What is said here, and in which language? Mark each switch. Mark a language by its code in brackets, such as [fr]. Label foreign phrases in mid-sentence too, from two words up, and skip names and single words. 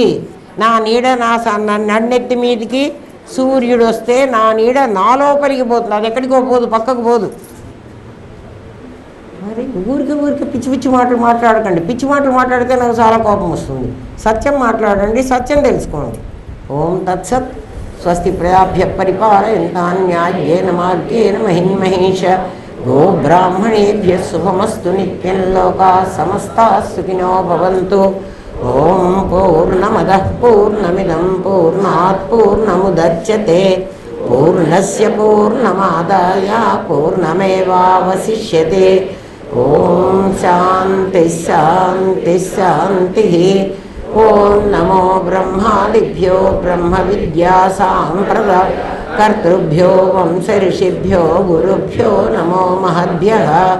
[te] నా నీడ నన్నెత్తి మీదికి సూర్యుడు వస్తే నా నీడ నా లోపలికి పోతుంది, అది ఎక్కడికో పోదు, పక్కకు పోదు. మరి ఊరికి పిచ్చి పిచ్చి మాటలు మాట్లాడకండి. పిచ్చి మాటలు మాట్లాడితే నాకు చాలా కోపం వస్తుంది. సత్యం మాట్లాడండి, సత్యం తెలుసుకోండి. [sa] ఓం తత్సత్. స్వస్తి ప్రజాభ్య పరిపాలయంతాం న్యాయేన మార్గేణ మహిన్మహేష. గో బ్రాహ్మణేభ్య శుభమస్తు నిత్యం. లోకా సమస్తాః సుఖినో భవంతు. ఓం పూర్ణమదః పూర్ణమిదం పూర్ణాత్ పూర్ణముదచ్యతే పూర్ణస్య పూర్ణమాదాయ పూర్ణమేవావశిష్యతే. ఓం శాంతి శాంతి శాంతి. ఓం నమో బ్రహ్మాదిభ్యో బ్రహ్మ విద్యా సాంప్రదాయ కర్తృభ్యో వంశ ఋషిభ్యో గురుభ్యో నమో మహద్భ్యః.